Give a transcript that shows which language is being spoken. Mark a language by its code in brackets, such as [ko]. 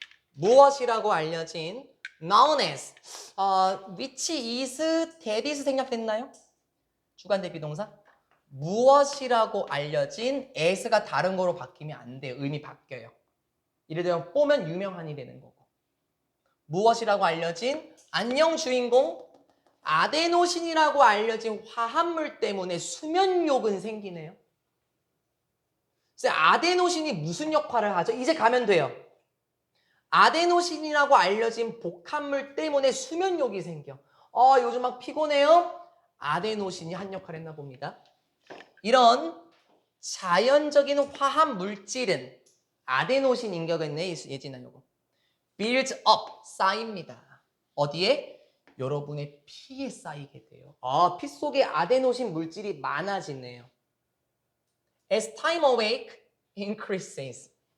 [ko] 무엇이라고 알려진 [en] known as which is, that is [ko] 생략됐나요? 주관 대비 동사? 무엇이라고 알려진 as가 다른 거로 바뀌면 안 돼요. 의미 바뀌어요. 예를 들면 보면 유명한이 되는 거고. 무엇이라고 알려진 안녕 주인공 아데노신이라고 알려진 화합물 때문에 수면욕은 생기네요. 그래서 아데노신이 무슨 역할을 하죠? 이제 가면 돼요. 아데노신이라고 알려진 복합물 때문에 수면욕이 생겨. 요즘 막 피곤해요? 아데노신이 한 역할을 했나 봅니다. 이런 자연적인 화합 물질은 아데노신 인격이네, 예진아 요거. [en] builds up, [ko] 쌓입니다. 어디에? 여러분의 피에 쌓이게 돼요. 피 속에 아데노신 물질이 많아지네요. [en] As time awake increases.